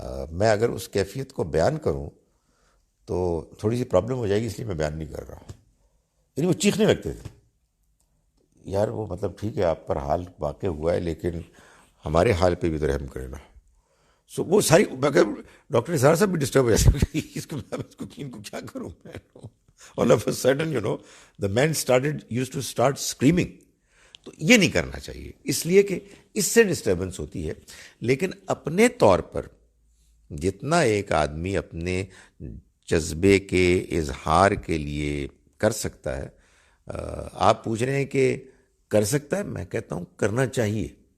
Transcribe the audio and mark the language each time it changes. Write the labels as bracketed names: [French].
[Urdu] میں اگر اس کیفیت کو بیان کروں تو تھوڑی سی پرابلم ہو جائے گی، اس لیے میں بیان نہیں کر رہا. یعنی وہ چیخنے لگتے تھے، یار وہ مطلب ٹھیک ہے آپ پر حال واقع ہوا ہے لیکن ہمارے حال پہ بھی تو رحم کرے نا. سو وہ ساری ڈاکٹر اسرار صاحب بھی ڈسٹرب ہو جاتے ان کو کیا کروں میں. [English] All of a sudden, the man used to start screaming. [Urdu] تو یہ نہیں کرنا چاہیے، اس لیے کہ اس سے ڈسٹربنس ہوتی ہے. لیکن اپنے طور پر جتنا ایک آدمی اپنے جذبے کے اظہار کے لیے کر سکتا ہے، آپ پوچھ رہے ہیں کہ کر سکتا ہے، میں کہتا ہوں کرنا چاہیے.